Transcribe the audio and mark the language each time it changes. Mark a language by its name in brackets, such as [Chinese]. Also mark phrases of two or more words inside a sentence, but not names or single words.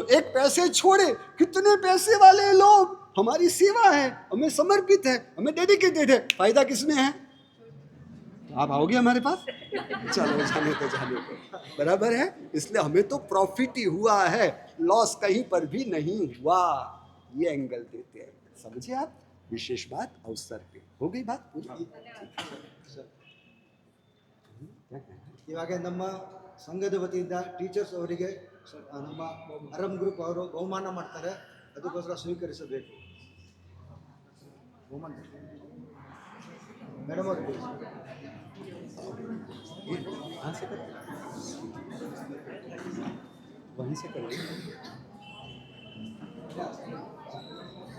[Hindi] एक पैसे छोड़े, कितने पैसे वाले लोग हमारी सेवा है, हमें समर्पित है, हमें डेडिकेटेड है, फायदा किसमें है? आप आओगे हमारे पास? चलो जाने तो बराबर है। इसलिए हमें तो प्रॉफिट ही हुआ है, लॉस कहीं पर भी नहीं हुआ। ये एंगल देते हैं, समझिए आप। विशेष बात अवसर पे हो गई बात पूरी। [Kannada] ಇವಾಗ ನಮ್ಮ ಸಂಘದ ವತಿಯಿಂದ ಟೀಚರ್ಸ್ ಅವರಿಗೆ ನಮ್ಮ ಅರಮ್ ಗ್ರೂಪ್ ಅವರು ಬಹುಮಾನ ಮಾಡ್ತಾರೆ, ಅದಕ್ಕೋಸ್ಕರ ಸ್ವೀಕರಿಸಬೇಕು ಬಹುಮಾನ ಮೇಡಮ್ ಅವರು [Hindi] कहाँ से करें? वहीं से करें।